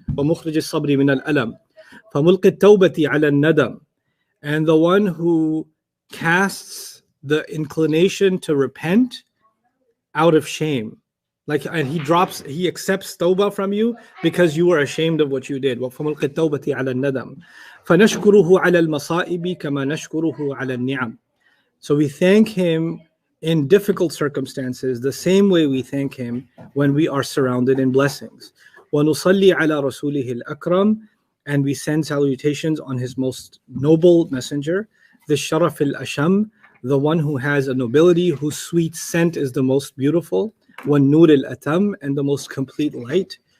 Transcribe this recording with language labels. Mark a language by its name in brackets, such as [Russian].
[Arabic] وَمُخْرِجِ الصَّبْرِ مِنَ الْأَلَمِ فَمُلْقِ التَّوْبَةِ عَلَى النَّدَمِ, [English] and the one who casts the inclination to repent out of shame. And he accepts tawbah from you because you were ashamed of what you did. [Arabic] وَفَمُلْقِ التَّوْبَةِ عَلَى النَّدَمِ فنشكره على المصائب كما نشكره على النعم. [English] So we thank him in difficult circumstances the same way we thank him when we are surrounded in blessings. [Arabic] وَنُصَلِّي عَلَى رَسُولِهِ الْأَكْرَمِ, [English] and we send salutations on his most noble messenger, the Sharaf al-Asham, the one who has a nobility, whose sweet scent is the most beautiful, [Arabic] وَالنُّورِ الْأَتَمِ, [English] and the most complete light,